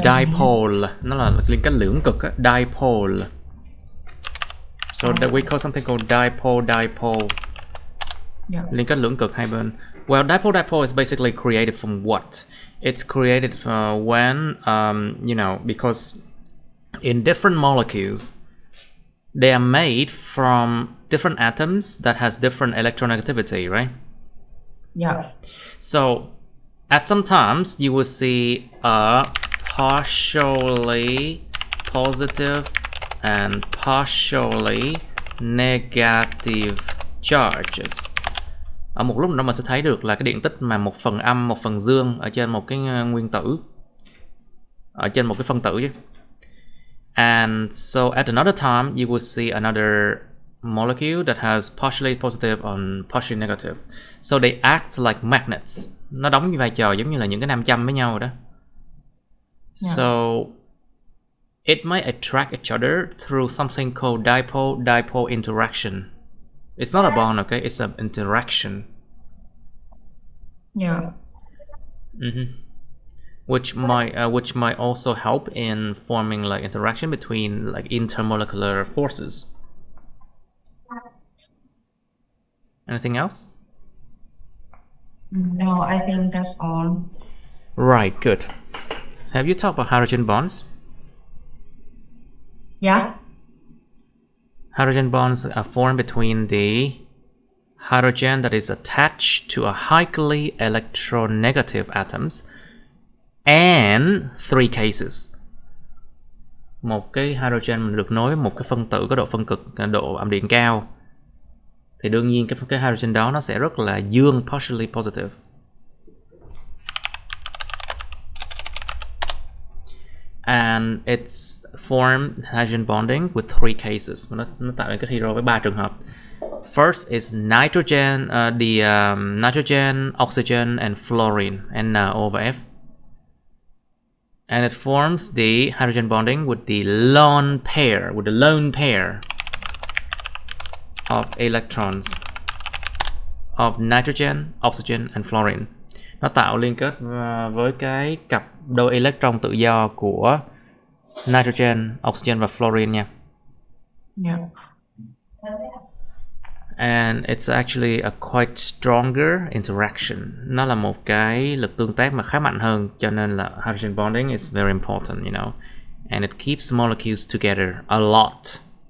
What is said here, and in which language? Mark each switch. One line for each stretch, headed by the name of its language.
Vietnamese: dipole, nó là liên kết lưỡng cực á, dipole.
English: So that we call something called dipole. Yeah.
Vietnamese: Liên kết lưỡng cực hai bên.
English: Well, dipole is basically created from what? It's created when, because in different molecules, they are made from different atoms that has different electronegativity, right? Yeah. So, at some times, you will see a partially positive and partially negative charges.
Vietnamese: Ở một lúc đó mình sẽ thấy được là cái điện tích mà một phần âm, một phần dương ở trên một cái nguyên tử, ở trên một cái phân tử chứ.
English: And so at another time, you will see another molecule that has partially positive and partially negative. So they act like magnets.
Vietnamese: Nó đóng vai trò giống như là những cái nam châm với nhau rồi đó.
English: Yeah. So it may attract each other through something called dipole interaction. It's not a bond, okay? It's an interaction. Yeah. Which might also help in forming like interaction between like intermolecular forces. Anything else? No, I think that's all. Right, good. Have you talked about hydrogen bonds? Yeah. Hydrogen bonds are formed between the hydrogen that is attached to a highly electronegative atoms and three cases.
Vietnamese: Một cái hydrogen được nối với một cái phân tử có độ phân cực, độ âm điện cao, thì đương nhiên cái hydrogen đó nó sẽ rất là dương,
English: partially positive. And it's formed hydrogen bonding with three cases.
Vietnamese: Nó tạo nên cái hydro với 3 trường hợp.
English: First is nitrogen, nitrogen, oxygen, and fluorine, NO/F. And it forms the hydrogen bonding with the lone pair of electrons of nitrogen, oxygen, and fluorine.
Vietnamese: Nó tạo liên kết với cái cặp đôi electron tự do của nitrogen, oxygen và fluorine nha.
English: Yeah. And it's actually a quite stronger interaction.
Vietnamese: Nó là một cái lực tương tác mà khá mạnh hơn, cho nên là
English: hydrogen bonding is very important, and it keeps molecules together a lot.